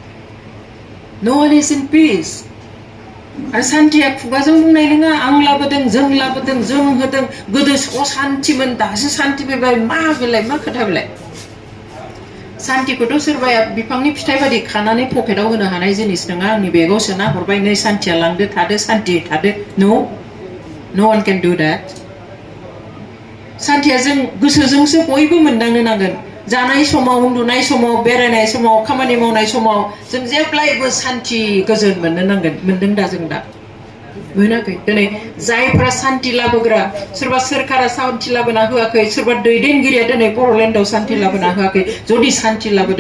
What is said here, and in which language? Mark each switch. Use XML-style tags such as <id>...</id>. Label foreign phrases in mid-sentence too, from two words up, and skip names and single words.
<en>No one is in peace</en> <brx>आरो सान्थिया खुगाजों बुंनाय नङा आं लाबोदों जों होदों गोदो असान्थिमोन दासो सान्थि फैबाय मा बेलाय मा खोथा बेलाय सान्थिखौथ' सोरबाया बिफांनि फिथाइ बायदि खानानै पकेटाव होनो हानाय जिनिस नङा आंनि बेगाव सोना हरबाय नै सान्थिया लांदो थादो सान्थि थादो</brx> <en>No one can do that.</en> <brx>सान्थिया जों गोसोजोंसो बयबो मोनदांनो नांगोन जानाय समाव उन्दुनाय समाव बेरायनाय समाव खामानि मावनाय समाव जों जेब्लायबो सान्थि गोजोन मोननो नांगोन मोनदों दा जों दा मोनाखै दिनै जायफ्रा सान्थि लाबोग्रा सोरबा सोरखारा सान्थि लाबोना होआखै सोरबा दैदेनगिरिया दिनै बर'लेण्डआव सान्थि लाबोना होआखै जुदि सान्थि लाबोदों</brx>